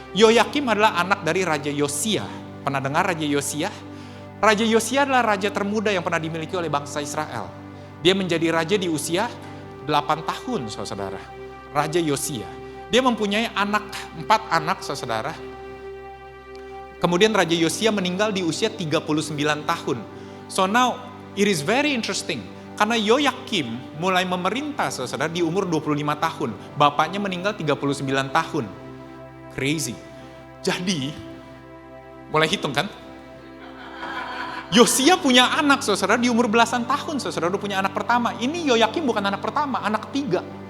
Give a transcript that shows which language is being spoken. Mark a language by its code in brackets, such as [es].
[id] Yoyakim adalah anak dari Raja Yosia. Pernah dengar Raja Yosia? Raja Yosia adalah raja termuda yang pernah dimiliki oleh bangsa Israel. Dia menjadi raja di usia 8 tahun, saudara. Raja Yosia. Dia mempunyai 4 anak, saudara. Kemudian Raja Yosia meninggal di usia 39 tahun. [en] So now, it is very interesting. [id] Karena Yoyakim mulai memerintah, saudara, di umur 25 tahun. Bapaknya meninggal 39 tahun. [en] Crazy. [id] Jadi, mulai hitung kan? Yosia punya anak, saudara, di umur belasan tahun, saudara, udah punya anak pertama. Ini Yoyakim bukan anak pertama, anak ketiga.